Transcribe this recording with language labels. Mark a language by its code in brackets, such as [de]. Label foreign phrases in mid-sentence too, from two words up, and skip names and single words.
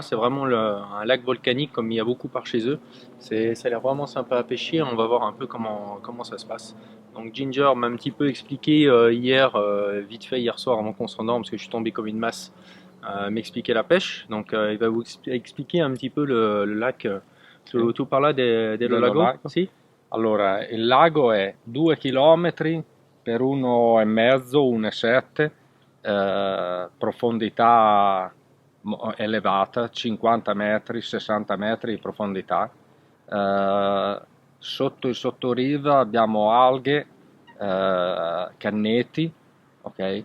[fr] C'est vraiment un lac volcanique, comme il y a beaucoup par chez eux. Ça a l'air vraiment sympa à pêcher. On va voir un peu comment ça se passe. Donc, Ginger m'a un petit peu expliqué hier, vite fait, hier soir, avant qu'on s'endorme, parce que je suis tombé comme une masse, m'expliquer la pêche. Donc, il va vous expliquer un petit peu le lac. [it] Tu parla dello lago? Sì? Allora, il lago è 2 km per 1,5, 1,7, profondità elevata, 50 metri, 60 metri di profondità. Sotto il sottoriva abbiamo alghe, canneti, ok?